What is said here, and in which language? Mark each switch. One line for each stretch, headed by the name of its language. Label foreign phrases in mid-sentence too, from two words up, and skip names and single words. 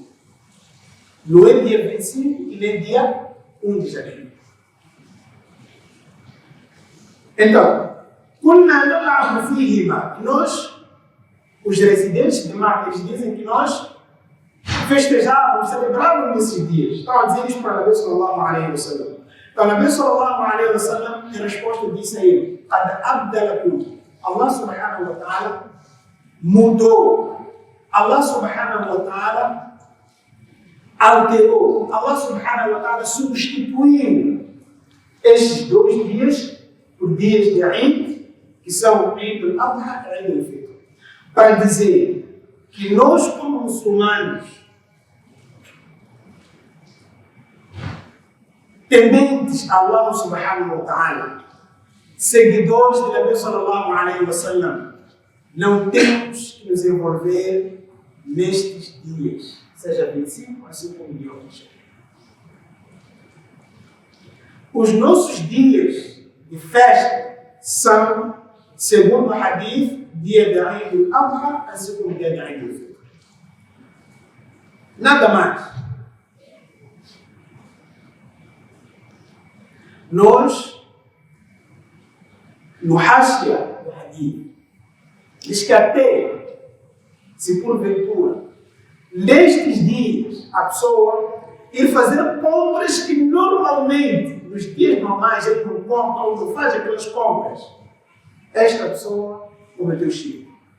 Portuguese: Não é dia 25 e nem dia 1 de janeiro. Então, nós, os residentes de Maca, eles dizem que nós festejávamos, celebrávamos nesses dias. Estão a dizer isso para o Nabi
Arabic: صلى الله عليه وسلم.
Portuguese: Então, o Nabi
Arabic: صلى الله عليه وسلم,
Portuguese: em resposta, disse a ele: Allah
Arabic: سبحانه وتعالى
Portuguese: mudou. Allah
Arabic: سبحانه وتعالى
Portuguese: alterou. Allah
Arabic: سبحانه وتعالى
Portuguese: substituiu estes 2 dias por dias de Eid, que são o Eid al-Adha e Eid al-Fitr, para dizer que nós, como muçulmanos, tementes a Allah
Arabic: سبحانه وتعالى,
Portuguese: seguidores de Nabi
Arabic: صلى الله عليه وسلم,
Portuguese: não temos que nos envolver nestes dias, seja 25, assim como de outros. Os nossos dias de festa são, segundo o hadith, dia de Eid al-Adha, assim como dia de Eid al-Fitr. Nada mais. Nós, no Hashia do hadith, diz que até, se porventura, nestes dias, a pessoa ir fazer compras que normalmente, nos dias normais, ele não compra ou não faz aquelas compras, esta pessoa cometeu shirk.